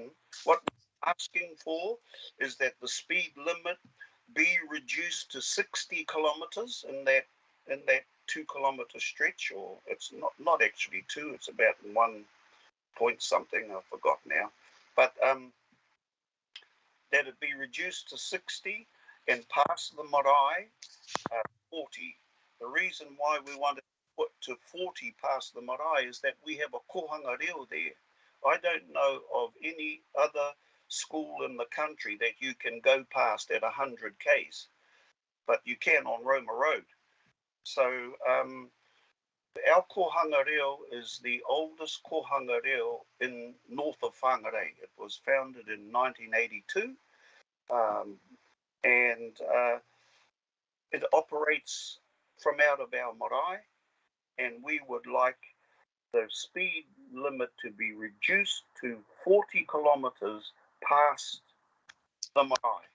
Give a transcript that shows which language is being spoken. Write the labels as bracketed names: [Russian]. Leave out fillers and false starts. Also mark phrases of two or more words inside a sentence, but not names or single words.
[English] What we're asking for is that the speed limit be reduced to 60 kilometres in that 2 kilometre stretch, or it's not actually 2, it's about 1 point something, I forgot now, but that it be reduced to 60 and past the marae 40. The reason why we want to put to 40 past the marae is that we have a [Māori] kohanga reo [English] there. I don't know of any other school in the country that you can go past at 100 k's, but you can on Roma Road. So our [Māori] kohanga reo [English] is the oldest [Māori] kohanga reo [English] in north of Whangarei. It was founded in 1982, and it operates from out of our marae, and we would like the speed limit to be reduced to 40 kilometres past the marae.